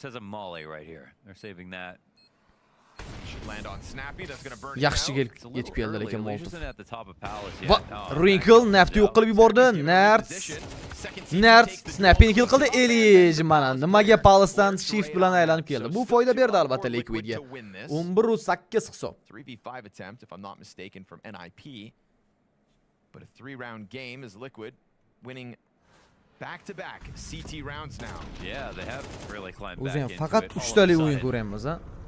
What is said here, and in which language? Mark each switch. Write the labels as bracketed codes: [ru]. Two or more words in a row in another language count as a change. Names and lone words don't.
[uz] Yaxshi yetib keldi lekin Molotov. Va Wrinkle Nafni yo'q qilib yubordi. Nerds Snappy'ni kill qildi. Elish mana nimaga Pulsdan shift bilan aylanib keldi. Bu foyda berdi albatta Liquidga. 11-8 hisob. [en] 3v5 attempt if I'm not mistaken from NIP. But a 3-round game is Liquid winning back-to-back CT rounds now. Yeah, they have really climbed back [uz] O'zim [en] into [uz] faqat 3 talik o'yin ko'ramiz, ha.